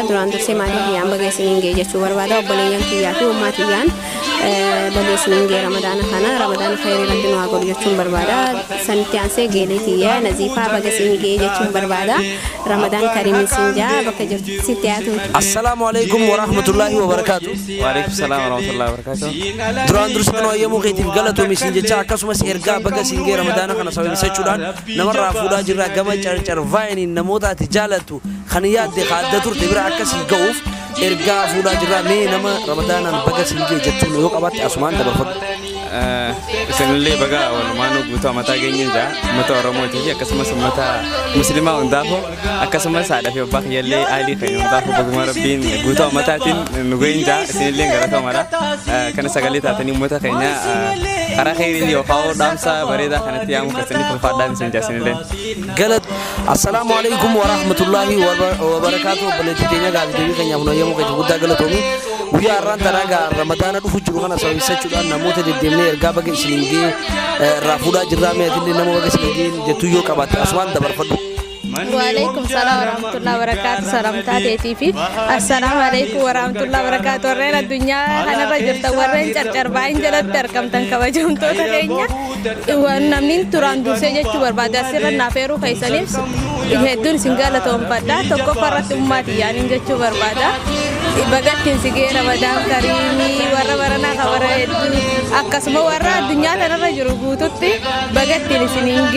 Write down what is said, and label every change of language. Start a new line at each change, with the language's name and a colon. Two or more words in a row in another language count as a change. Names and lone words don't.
Oromo: Duraan dursee maatii kiyyaan baga isiniin gee jechuu barbaada obboleeyyan kiyyaa fi ummaa kiyyaan baga isiniin gee Ramadaana kana Ramadaana khayrii rabbi nu haa godhu jechuun barbaada. Sanitti aansee geelee kiyyaa Naziifaa baga isiniin gee jechuun barbaada.
Arabic: رمضان كريم
Oromo: isin jaa bakka jirtu sitti haa tuuti.
Arabic: السلام عليكم ورحمة الله وبركاته. وعليكم السلام ورحمة الله وبركاته.
Oromo: duraan dursa no ayyamu keetiif galatoom isin jecha akkasumas ergaa baga singee ramadaana kana sababeessachuudhaan namarraa fuudhaa jirra gama carcar vaayiniin namoota ati jaalatu kan yaadde kaadda turte bira akkasii ga'uuf ergaa fuudhaa jirra mee nama ramadaanaan baga singee jettuun yoo qabatte asumaan dabarfadhu. Isinillee baga walumaanuu guutuu amataa geenyeen jaa uummata Oromootii fi akkasumas uummata Musliimaa hundaafuu akkasumas haadha fi abbaa kiyyallee aalii keenya hundaafuu baguma rabbiin guutuu amataatiin nu ga'een jaa isinillee galatoomadha. Kana sagalee taatanii uummata keenya karaa khayrii yookaan dhaamsa bareedaa kanatti yaamu keessanii fulfaadhaan isin jaasinillee. Galat
Arabic: السلام عليكم ورحمة الله وبركاته
Oromo: balati keenya gaafii keenya kun ayyamu keenya guddaa galatoomi guyyaa har'aan taragaa ramadaana dhufu jiru kana sababeessachuudhaan namoota deddeemnee ergaa baga isiningee irraa fuudhaa jirraa meetillee nama baga isiningee jettuu yoo qabaatte asumaan dabarfadhu.
Arabic: وعليكم السلام ورحمة الله وبركاته. Salam
Oromo: taatee fi
Arabic: السلام عليكم ورحمة الله وبركاته.
Oromo: Warreen addunyaa kanarra jirtan warreen carcarbaa'in jalatti argamtan kabajamtoota keenya waan namni turaan dursee jechuu barbaade asirra naaf eeruu keessaniif hedduun isin galatoomfadha. Tokkoffaarratti ummaatii yaaniin jechuu barbaada. Bagattiin sigee Ramadaan Kariimii warra baranaa kabara hedduu akkasuma warra addunyaa kanarra jiru guututti bagattiin isiniin gee